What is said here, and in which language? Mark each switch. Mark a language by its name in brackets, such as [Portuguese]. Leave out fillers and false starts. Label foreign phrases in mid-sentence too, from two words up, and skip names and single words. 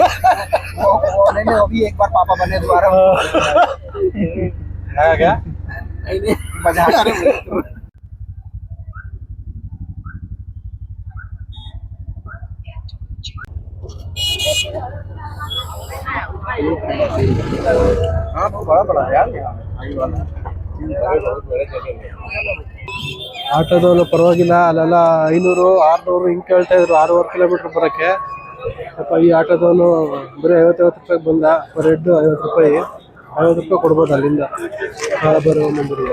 [Hindi] नहीं अभी एक बार पापा बने दोबारा क्या नहीं मजा आ रहा है। हाँ बड़ा बड़ा यार [Kannada] ಆಟೋದವನು ಪರವಾಗಿಲ್ಲ, ಅಲ್ಲೆಲ್ಲ 500, 600 ಹಿಂಗೆ ಕೇಳ್ತಾ ಇದ್ರು 6.5 ಕಿಲೋಮೀಟ್ರ್ ಬರೋಕ್ಕೆ. ಸ್ವಲ್ಪ ಈ ಆಟೋದವನು ಬರೀ 50 ರೂಪಾಯಿಗೆ ಬಂದ. ಪರ್ ಹೆಡ್ 50 ರೂಪಾಯಿ. 50 ರೂಪಾಯಿ ಕೊಡ್ಬೋದು ಅಲ್ಲಿಂದ ಕಾಲಭೈರವ ಮಂದಿರ.